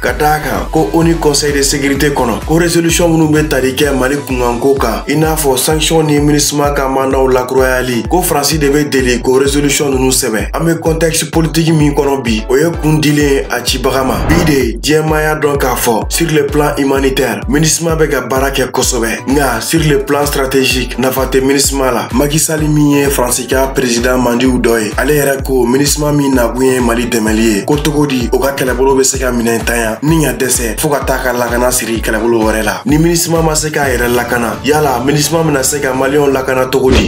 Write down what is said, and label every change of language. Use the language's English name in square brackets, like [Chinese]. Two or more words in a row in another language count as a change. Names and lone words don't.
[Bambara] Ka d'a kan ko ONU Conseil de sécurité kɔnɔ ko résolution minnu bɛ tali kɛ Mali kunkanko kan i n'a fɔ sanction ni MINUSMA ka mandaw lakurayali ko Faransi de bɛ deli ko résolution ninnu sɛbɛn. An bɛ [French] contexte politique [Bambara] min kɔnɔ bi o ye kun dilen a cibaga ma. Bi de diɲɛmaa y'a dɔn k'a fɔ [French] sur le plan humanitaire [Bambara] MINUSMA bɛ ka baara kɛ kosɛbɛ. Nka [French] sur le plan stratégique [Bambara] nafa tɛ MINUSMA la. Macky Sall min ye Faransi ka président mandiw dɔ ye ale yɛrɛ ko MINUSMA min nakun ye Mali dɛmɛli ye ko togo di o ka kɛlɛbolo bɛ se ka minɛ ntanya ni ka dɛsɛ fo ka taa ka lakana siri kɛlɛbolo wɛrɛ la. Ni MINUSMA ma se k'a yɛrɛ lakana yala MINUSMA bɛna se ka maliyɛnw lakana togo di?